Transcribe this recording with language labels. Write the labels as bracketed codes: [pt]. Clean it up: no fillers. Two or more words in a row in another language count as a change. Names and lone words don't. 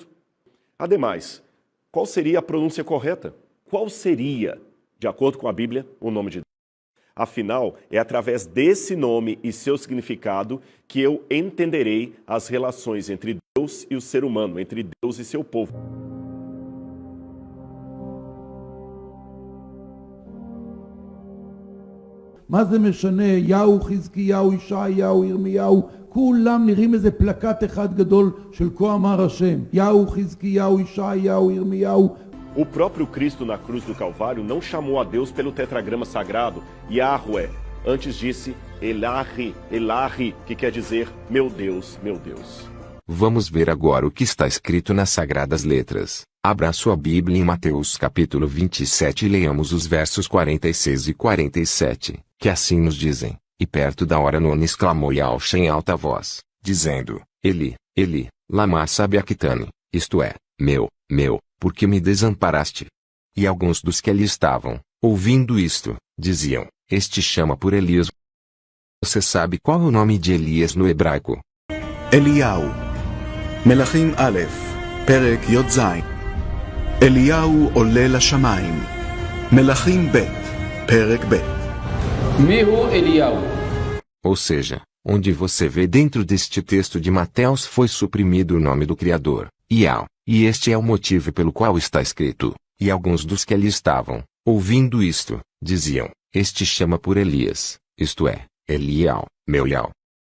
[pt] Ademais, qual seria a pronúncia correta? Qual seria, de acordo com a Bíblia, o nome de Deus? Afinal, é através desse nome e seu significado que eu entenderei as relações entre Deus e o ser humano, entre Deus e seu povo. [he] מה זה משנה? יהו, חזקיהו, ישעיהו, ירמיהו, כולם נראים איזה פלקט אחד גדול של כה אמר השם. יהו, חזקיהו, ישעיהו, ירמיהו. [pt] O próprio Cristo na cruz do Calvário não chamou a Deus pelo tetragrama sagrado, Yahweh. Antes disse Elahi, Elahi, que quer dizer meu Deus, meu Deus. Vamos ver agora o que está escrito nas Sagradas Letras. Abra sua Bíblia em Mateus capítulo 27 e leamos os versos 46 e 47, que assim nos dizem: E perto da hora nona exclamou Yahshua em alta voz, dizendo: [arc] אלי אלי למה שבקתני, [pt] isto é, meu, por que me desamparaste? E alguns dos que ali estavam, ouvindo isto, diziam: Este chama por Elias. Você sabe qual é o nome de Elias no hebraico? [he] אליהו, מלכים א', פרק י"ז. אליהו עולה לשמיים. מלכים ב', פרק ב'. מיהו אליהו? [pt] Ou seja, onde você vê dentro deste texto de Mateus foi suprimido o nome do Criador, Yahweh, e este é o motivo pelo qual está escrito: E alguns dos que ali estavam, ouvindo isto, diziam: Este chama por Elias, isto é, Eliau, meu Yahweh.